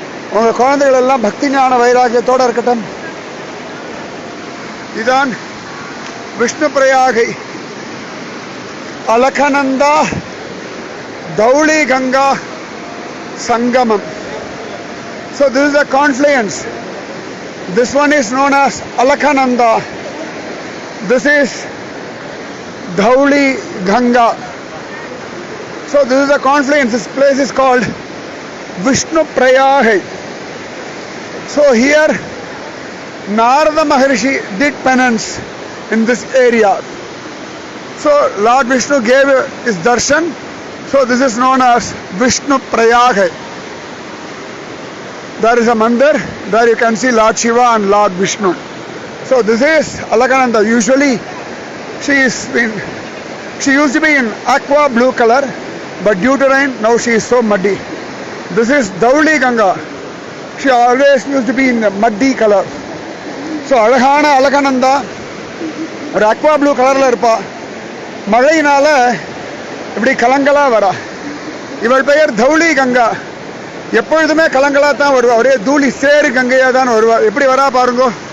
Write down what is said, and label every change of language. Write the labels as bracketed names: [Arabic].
[Tamil] உங்க குழந்தைகள் எல்லாம் பக்தி ஞான வைராக்கியத்தோடு இருக்கட்டும். இதான் விஷ்ணு பிரயாகை அலகநந்தா தௌளி கங்கா சங்கமம். [English] So this is the confluence. This one is known as Alaknanda. This is Dhauli Ganga. So this is the confluence. This place is called Vishnu Prayagai. So here Narada Maharishi did penance in this area. So Lord Vishnu gave his darshan. So this is known as Vishnu Prayagai. There is a mandir. There you can see Lord Shiva and Lord Vishnu. So this is Alaknanda. Usually she used to be in aqua blue color, but due to rain now she is so muddy. This is Dhauli Ganga. She always used to be in muddy color. [Tamil] So அழகான அலகநந்தா ஒரு aqua blue கலர்ல இருப்பா. மழையினால இப்படி கலங்களா வரா. இவள் பெயர் தௌளி கங்கா. எப்பொழுதுமே கலங்களா தான் வருவா. ஒரே தூளி சேரு கங்கையா தான் வருவா. எப்படி வரா பாருங்க.